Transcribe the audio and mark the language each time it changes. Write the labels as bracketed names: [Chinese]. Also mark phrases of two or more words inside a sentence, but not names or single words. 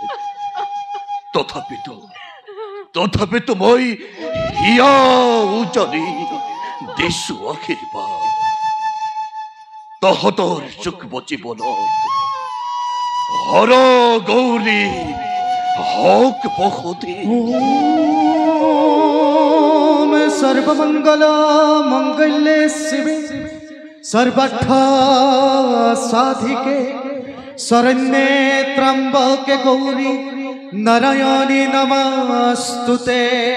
[Assamese] তথাপিতো মই হিয়া উজলি দিছো আশীৰ্বাদ, তহঁতৰ যুগ্ম জীৱনত হৰ গৌৰী হওক বসতি। [Sanskrit] सर्वमंगल मंगल्ये शिवे सर्वार्थ साधिके शरण्ये त्र्यंबके गौरी नारायणी नमस्तुते।